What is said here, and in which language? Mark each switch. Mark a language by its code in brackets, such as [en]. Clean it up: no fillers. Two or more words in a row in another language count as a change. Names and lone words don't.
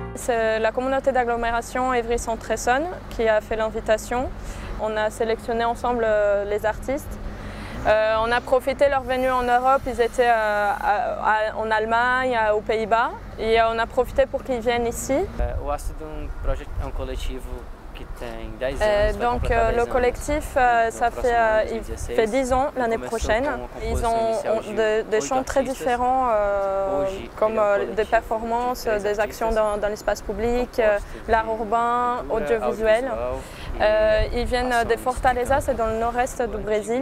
[fr] c'est la communauté d'agglomération Évry-Centre-Essonne qui a fait l'invitation. On a sélectionné ensemble les artistes. On a profité de leur venue en Europe, ils étaient en Allemagne, aux Pays-Bas, et on a profité pour qu'ils viennent ici. [pt] O Ácido é coletivo qui tem 10 anos. [fr] Donc le collectif, il fait 10 ans l'année prochaine. Ils ont des champs très différents, comme des performances, des actions dans l'espace public, l'art urbain, audiovisuel. Ils viennent de Fortaleza, c'est dans le nord-est du Brésil.